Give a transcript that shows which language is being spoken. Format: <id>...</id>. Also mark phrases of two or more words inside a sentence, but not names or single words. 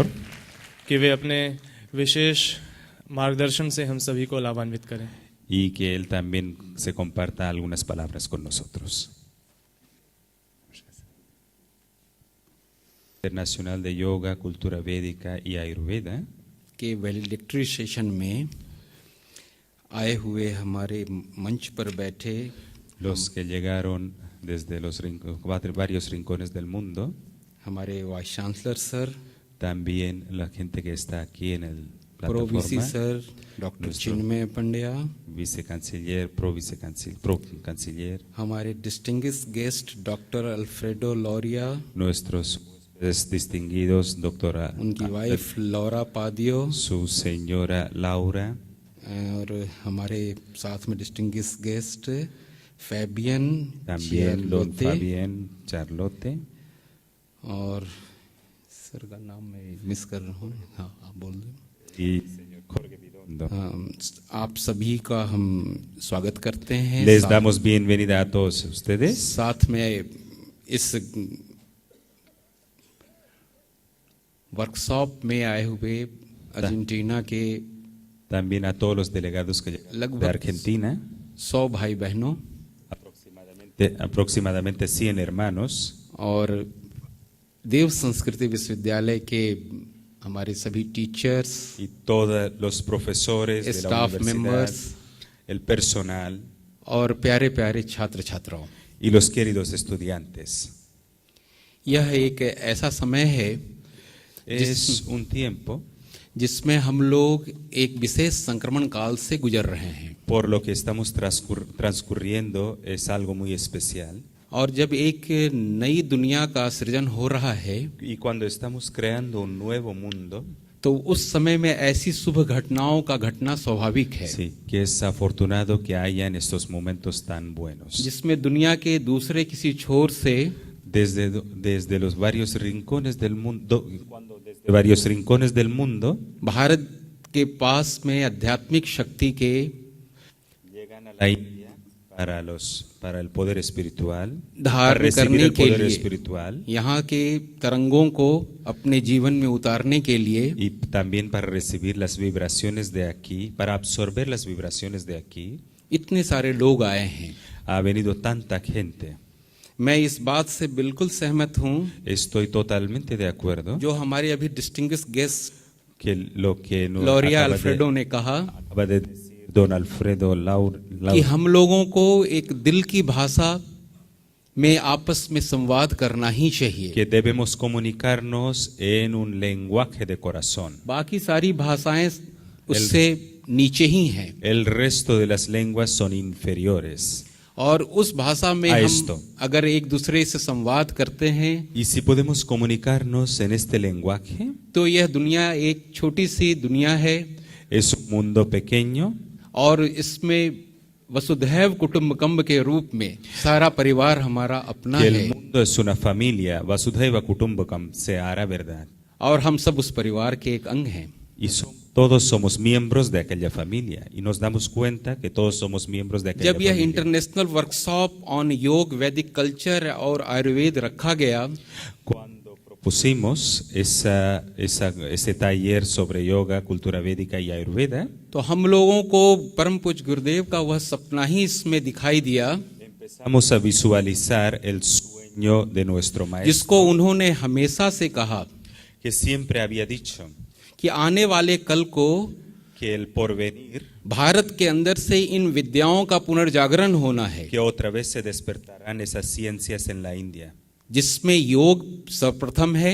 <hi>कि वे अपने विशेष मार्गदर्शन से हम सभी को लाभान्वित करें।</hi> <es>y que él también se comparta algunas palabras con nosotros. Internacional de Yoga, Cultura Védica y Ayurveda</es> <hi>के वैलिडिक्टरी सेशन में आए हुए हमारे मंच पर बैठे</hi> <es>los que llegaron desde los varios rincones del mundo,</es> <hi>हमारे वाइस चांसलर सर,</hi> <es>también la gente que está aquí en el</es> <en>pro VC</en> <es>plataforma,</es> <en>sir doctor</en> <es>nuestro चिन्मय पंड्या, vicecanciller, canciller,</es> <hi>हमारे</hi> <en>distinguished guest</en> <hi>डॉक्टर अल्फ्रेडो लोरिया,</hi> <es>nuestros distinguidos, doctora,</es> <hi>उनकी वाइफ लौरा पादियो,</hi> <es>su señora Laura,</es> <hi>और हमारे साथ में</hi> <en>distinguished guest</en> <hi>फैबियन,</hi> <es>también don चियरलोते, Fabián Charlotte,</es> <hi>और सर का नाम मैं मिस कर रहा हूँ, हाँ आप बोल दें।</hi> <es>y señor Jorge Vidondo.</es> <hi>आप सभी का हम स्वागत करते हैं।</hi> <es>Les damos bienvenida a todos ustedes.</es> <hi>साथ में इस वर्कशॉप में आए हुए अर्जेंटीना के</hi> <es>También a todos los delegados que llegaron de</es> <hi>लगभग</hi> <es>Argentina,</es> <hi>100 भाई बहनों</hi> <es>aproximadamente 100 hermanos,</es> <hi>और देव संस्कृति विश्वविद्यालय के हमारे सभी टीचर्स,</hi> <es>y todos los profesores de la</es> <en>Staff</en> <es>universidad,</es> <en>members.</en> <es>el personal</es> <hi>और प्यारे प्यारे छात्र छात्राओं,</hi> <es>y los queridos estudiantes.</es> <hi>यह एक ऐसा समय है</hi> <es>Es un tiempo</es> <hi>जिसमें हम लोग एक विशेष संक्रमण काल से गुजर रहे हैं,</hi> <es>por lo que estamos transcurriendo, es algo muy especial.</es> <hi>और जब एक नई दुनिया का सृजन हो रहा है</hi> <es>Y cuando estamos creando un nuevo mundo,</es> <hi>तो उस समय में ऐसी शुभ घटनाओं का घटना स्वाभाविक है,</hi> <es>sí, que es afortunado que haya en estos momentos tan buenos.</es> <hi>जिसमें दुनिया के दूसरे किसी छोर से</hi> <es>Desde los varios rincones del mundo, desde varios rincones del mundo,</es> <hi>भारत के पास में आध्यात्मिक शक्ति के</hi> <es>llegan a la India para el poder espiritual, para</es> <hi>धारण</hi> <es>recibir</es> <hi>करने</hi> <es>el</es> <hi>के</hi> <es>poder</es> <hi>लिए,</hi> <es>espiritual</es> <hi>यहाँ के तरंगों को अपने जीवन में उतारने के लिए</hi> <es>y también para recibir las vibraciones de aquí, para absorber las vibraciones de aquí,</es> <hi>इतने सारे लोग आए हैं।</hi> <es>ha venido tanta gente.</es> <hi>मैं इस बात से बिल्कुल सहमत हूँ</hi> <es>Estoy totalmente de acuerdo</es> <hi>जो हमारे अभी</hi> <en>distinguished guest</en> <es>que lo que nos लोरिया acaba</es> <hi>अल्फ्रेडो ने कहा</hi> <es>de decir don Alfredo</es> <hi>कि हम लोगों को एक दिल की भाषा में आपस में संवाद करना ही चाहिए,</hi> <es>que debemos comunicarnos en un lenguaje de corazón.</es> <hi>बाकी सारी भाषाएं उससे नीचे ही हैं,</hi> <es>El resto de las lenguas son inferiores.</es> <hi>और उस भाषा में</hi> <es>a</es> <hi>हम</hi> <es>esto.</es> <hi>अगर एक दूसरे से संवाद करते हैं</hi> <es>Y si podemos comunicarnos en este lenguaje,</es> <hi>तो यह दुनिया एक छोटी सी दुनिया है,</hi> <es>es un mundo pequeño</es> <hi>और इसमें</hi> <sa>वसुधैव कुटुंबकम</sa> <hi>के रूप में सारा परिवार हमारा अपना</hi> <es>que el</es> <hi>है,</hi> <es>mundo es una familia,</es> <sa>वसुधैव कुटुम्बकम्,</sa> <es>se hará verdad.</es> <hi>और हम सब उस परिवार के एक अंग हैं।</hi> <es>Y todos somos miembros de aquella familia y nos damos cuenta que todos somos miembros de aquella</es> <hi>जब यह</hi> <es>familia.</es> <hi>इंटरनेशनल वर्कशॉप ऑन योग, वैदिक कल्चर और आयुर्वेद रखा गया</hi> <es>Cuando propusimos ese taller sobre yoga, cultura védica y ayurveda,</es> <hi>तो हम लोगों को परम पूज्य गुरुदेव का वह सपना ही इसमें दिखाई दिया</hi> <es>empezamos a visualizar el sueño de nuestro maestro,</es> <hi>जिसको उन्होंने हमेशा से कहा</hi> <es>que siempre había dicho</es> <hi>कि आने वाले कल को</hi> <es>que el porvenir,</es> <hi>भारत के अंदर से इन विद्याओं का पुनर्जागरण होना है,</hi> <es>que otra vez se despertarán esas ciencias en la India,</es> <hi>जिसमें योग सर्वप्रथम है,</hi>